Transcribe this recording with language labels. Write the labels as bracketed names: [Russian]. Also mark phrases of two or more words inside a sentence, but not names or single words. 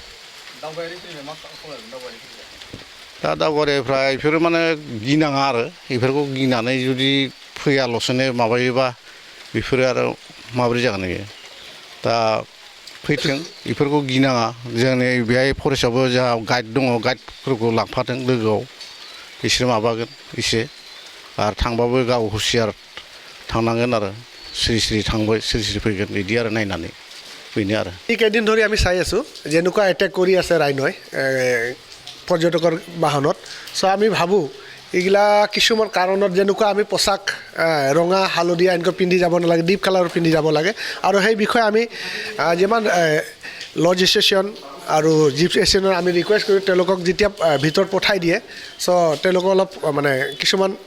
[Bodo] दा दावबायारिफ्रा बेफोरो माने गिनाङा आरो बेफोरखौ गिनानै जुदि फैयाल'सोनो माबायोबा बेफोरो आरो माबोरै जागोन बेयो दा फैथों बेफोरखौ गिनाङा जोंनि बेहाय फरेस्टआवबो जोंहा गाइड दङ गाइडफोरखौ लांफाथों लोगोआव बिसोर माबागोन एसे आरो थांबाबो गाव हुसियार थांनांगोन आरो सिरि सिरि थांबाय सिरि सिरि फैगोन बिदि आरो नायनानै बेनो आरो [Assamese] কেইদিন ধৰি আমি চাই আছোঁ যেনেকুৱা এটেক কৰি আছে ৰাইনই পৰ্যটকৰ বাহনত চ' আমি ভাবোঁ এইগিলা কিছুমান কাৰণত যেনেকুৱা আমি পোচাক ৰঙা হালধীয়া এনেকৈ পিন্ধি যাব নালাগে [English] deep colour [Assamese] পিন্ধি যাব লাগে আৰু সেই বিষয়ে আমি যিমান [English] lodge station [Assamese] আৰু [English] jeep station [Assamese] আমি ৰিকুৱেষ্ট কৰোঁ তেওঁলোকক যেতিয়া ভিতৰত পঠাই দিয়ে চ' তেওঁলোকক অলপ মানে কিছুমান